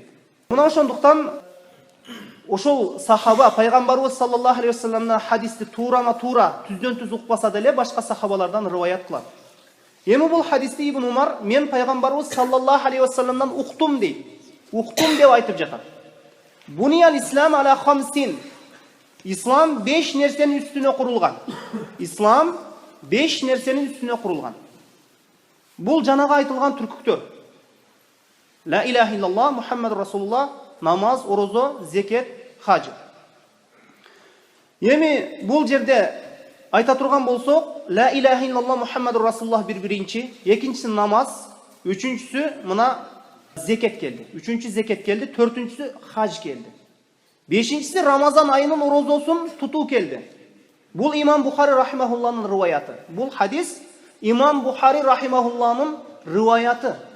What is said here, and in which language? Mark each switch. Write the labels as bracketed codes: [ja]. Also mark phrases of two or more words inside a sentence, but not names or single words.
[ky] Мына ошондуктан ошол сахаба пайгамбарыбыз [ar] صلى الله عليه وسلم [ky] хадисти турама тура түздөн түз укпаса деле башка сахабалардан риваят кылат. Эми бул хадисти Ибн Умар мен пайгамбарыбыз [ar] صلى الله عليه وسلم [ky] уктум дейт. Уктум деп айтып жатат. [ar] بني الإسلام على خمس. [ky] Ислам 5 нерсенин үстүнө курулган. Ислам 5 нерсенин үстүнө курулган. Бул жанага айтылган түркүктөр. [ar] لا إله إلا الله محمد رسول الله, [ky] намаз, орозо, зекет, хажы. Эми бул жерде айта турган болсок, [ar] لا إله إلا الله محمد رسول الله [ky] биринчи, экинчиси намаз, үчүнчүсү мына зекет келди. Үчүнчү зекет келди, төртүнчүсү хаж келди. Бешинчиси Рамазан айынын орозосун тутуу келди. Бул Имам Бухари рахимахулланын риваяты. Бул хадис Имам Бухари рахимахулланын риваяты.